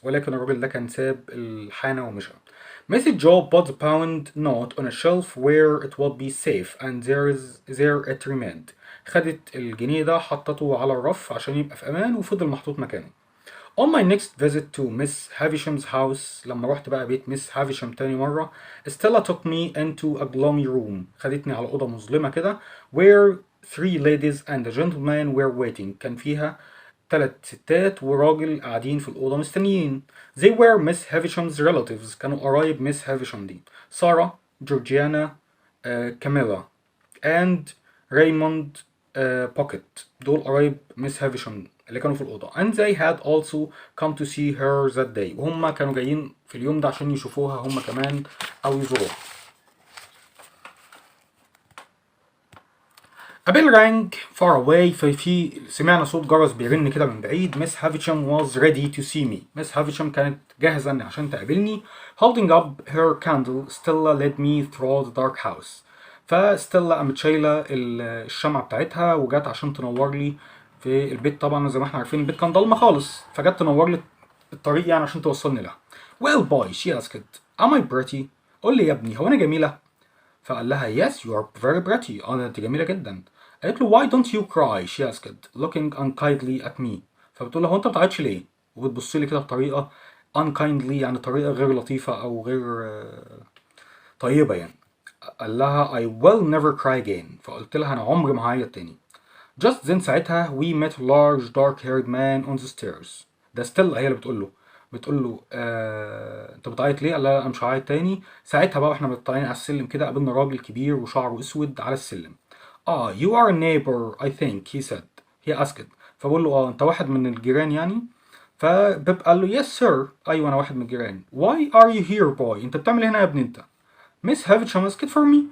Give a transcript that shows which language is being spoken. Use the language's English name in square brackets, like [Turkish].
[Arabic] ولكن الراجل ده كان ساب الحانة ومشى. [English] Mrs. Joe put the pound note on a shelf where it would be safe and there it remained. [Arabic] خدت الجنيه ده حطته على الرف عشان يبقى في أمان وفضل محطوط مكانه. [English] On my next visit to Miss Havisham's house [Arabic] لما رحت بقى بيت مس هافيشام تاني مرة [English] Stella took me into a gloomy room. [Arabic] خدتني على أوضة مظلمة كده [English] where three ladies and a gentleman were waiting. [Arabic] كان فيها 3 ستات وراجل قاعدين في الأوضة مستنيين. [English] They were Miss Havisham's relatives. [Arabic] كانوا قرايب مس هافيشام دي. سارة، جورجيانا، كاميلا and ريموند بوكيت. دول قرايب مس هافيشام اللي كانوا في الأوضة. [English] and they had also come to see her that day. [Arabic] وهم كانوا جايين في اليوم ده عشان يشوفوها هم كمان أو يزوروها. [English] A bell rang far away. [Arabic] في سمعنا صوت جرس بيرن كده من بعيد. [English] Miss Havisham was ready to see me. [Arabic] Miss Havisham كانت جاهزة عشان تقابلني. [English] Holding up her candle, Stella led me through the dark house. [Arabic] فستيلا قامت شايلة الشمعة بتاعتها وجت عشان تنور لي في البيت. طبعا زي ما احنا عارفين البيت كان ضلمة خالص، فجت تنور لي الطريق يعني عشان توصلني لها. [English] Well boy, she asked, am I pretty? [Arabic] قول لي يا ابني، هو انا جميلة؟ فقال لها [English] yes you are very pretty. [Arabic] انت جميلة جدا. قالت له [English] why don't you cry? she asked looking unkindly at me. [Arabic] فبتقول له هو انت بتعيطش ليه؟ وبتبص لي كده بطريقة unkindly، يعني طريقة غير لطيفة او غير طيبة يعني. قال لها [English] I will never cry again. [Arabic] فقلت لها انا عمري ما هعيط تاني. [English] Just then ساعتها we met a large dark haired man on the stairs. [Arabic] ده ستيلا هي اللي بتقول له انت بتعيط ليه؟ قال لها انا مش هعيط تاني. ساعتها بقى واحنا طالعين على السلم كده قابلنا راجل كبير وشعره اسود على السلم. [English] you are a neighbor I think he said. he asked. [Arabic] فبقول له انت واحد من الجيران يعني؟ فبيب قال له [English] yes sir. [Arabic] ايوه انا واحد من الجيران. [English] why are you here boy؟ [Arabic] انت بتعمل إيه هنا يا ابني انت؟ [English] Miss Havisham asked for me.